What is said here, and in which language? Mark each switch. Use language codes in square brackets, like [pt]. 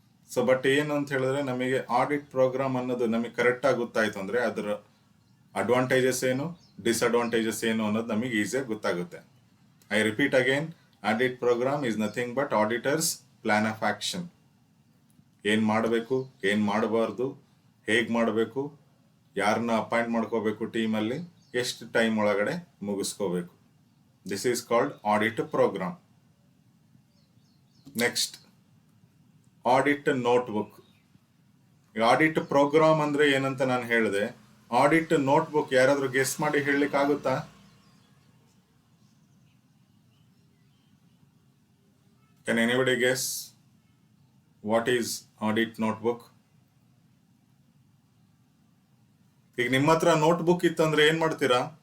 [kn] So but ಏನು ಅಂತ ಹೇಳಿದ್ರೆ, ನಮಗೆ ಆಡಿಟ್ ಪ್ರೋಗ್ರಾಮ್ ಅನ್ನೋದು ನಮಗೆ ಕರೆಕ್ಟಾಗಿ ಗೊತ್ತಾಯ್ತು ಅಂದರೆ ಅದರ ಅಡ್ವಾಂಟೇಜಸ್ ಏನು, ಡಿಸ್ಅಡ್ವಾಂಟೇಜಸ್ ಏನು ಅನ್ನೋದು ನಮಗೆ ಈಸಿಯಾಗಿ ಗೊತ್ತಾಗುತ್ತೆ. [en] I repeat again, audit programme is nothing but auditors plan of action. [kn] ಏನು ಮಾಡಬೇಕು, ಏನು ಮಾಡಬಾರ್ದು, ಹೇಗೆ ಮಾಡಬೇಕು, ಯಾರನ್ನ ಅಪಾಯಿಂಟ್ ಮಾಡ್ಕೋಬೇಕು ಟೀಮಲ್ಲಿ, ಎಷ್ಟು ಟೈಮ್ ಒಳಗಡೆ ಮುಗಿಸ್ಕೋಬೇಕು. [en] This is called audit program. Next, audit notebook. [kn] Audit program ಅಂದ್ರೆ ಏನಂತ ನಾನು ಹೇಳಿದೆ. ಆಡಿಟ್ ನೋಟ್ಬುಕ್ ಯಾರಾದ್ರೂ ಗೆಸ್ ಮಾಡಿ ಹೇಳಲಿಕ್ಕೆ ಆಗುತ್ತಾ? [en] Can anybody guess what is audit notebook? [kn] ಈಗ ನಿಮ್ಮ ಹತ್ರ ನೋಟ್ಬುಕ್ ಇತ್ತಂದ್ರೆ ಏನ್ ಮಾಡ್ತೀರಾ?